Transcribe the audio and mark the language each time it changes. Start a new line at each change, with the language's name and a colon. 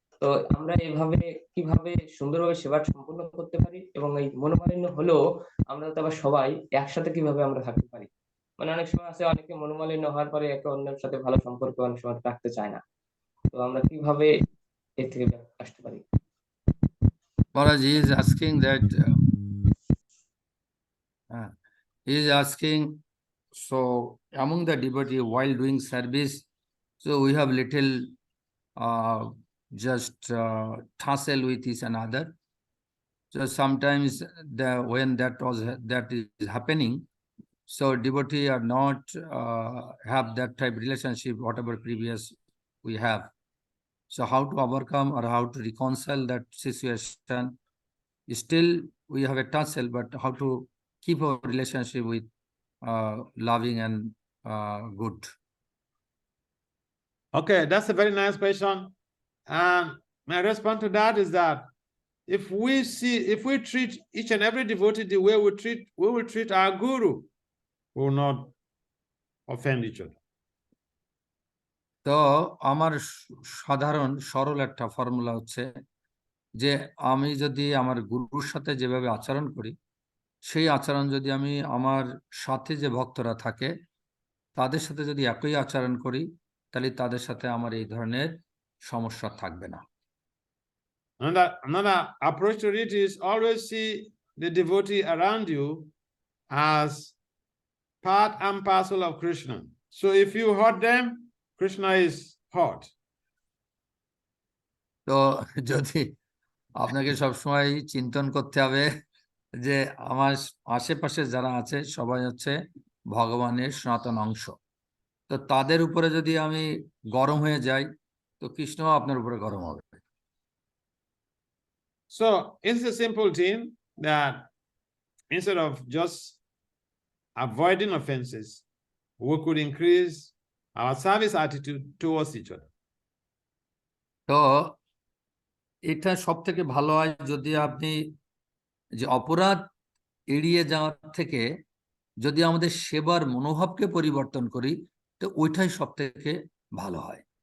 Bangla: তো আমরা এইভাবে কিভাবে সুন্দরভাবে সেবা সম্পূর্ণ করতে পারি, এবং এই মনোমালিন্য হলেও আমরা তো আবার সবাই একসাথে কিভাবে আমরা থাকতে পারি? মানে অনেক সময় আছে, অনেকে মনোমালিন্য হওয়ার পরে একে অন্যের সাথে ভালো সম্পর্ক অনেক সময় রাখতে চায় না। তো আমরা কিভাবে এর থেকে আসতে পারি?
English: Maharaj is asking that he is asking, so among the devotee while doing service, so we have little just tussle with each another. So sometimes when that is happening, so devotee are not have that type of relationship whatever previous we have. So how to overcome or how to reconcile that situation? Still we have a tussle, but how to keep our relationship with loving and good? Okay, that's a very nice question. And my response to that is that if we treat each and every devotee the way we will treat our guru, we will not offend each other.
Bangla: তো আমার সাধারণ সরল একটা formula হচ্ছে যে আমি যদি আমার গুরুর সাথে যেভাবে আচরণ করি, সেই আচরণ যদি আমি আমার সাথে যে ভক্তরা থাকে তাদের সাথে যদি একই আচরণ করি, তাহলে তাদের সাথে আমার এই ধরনের সমস্যা থাকবে না।
English: Another approach to it is always see the devotee around you as part and parcel of Krishna. So if you hurt them, Krishna is hurt.
Bangla: তো যদি আপনাকে সবসময় চিন্তন করতে হবে যে আমার আশেপাশে যারা আছে সবাই হচ্ছে ভগবানের সনাতন অংশ, তো তাদের উপরে যদি আমি গরম হয়ে যাই তো কৃষ্ণ আপনার উপরে গরম হবে।
English: So it's a simple thing that instead of just avoiding offenses, we could increase our service attitude towards each other.
Bangla: তো এটা সব থেকে ভালো হয় যদি আপনি যে অপরাধ এড়িয়ে যাওয়ার থেকে যদি আমাদের সেবার মনোভাবকে পরিবর্তন করি তো ওইটাই সব থেকে ভালো হয়।